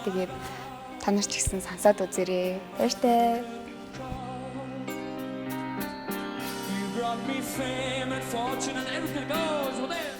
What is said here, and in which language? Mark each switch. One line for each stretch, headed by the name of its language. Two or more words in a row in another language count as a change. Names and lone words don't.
Mongolian: Тэгээд та нар ч гэсэн сонсоод үзээрэй. Баяртай.
English: You brought me fame and fortune and everything goes.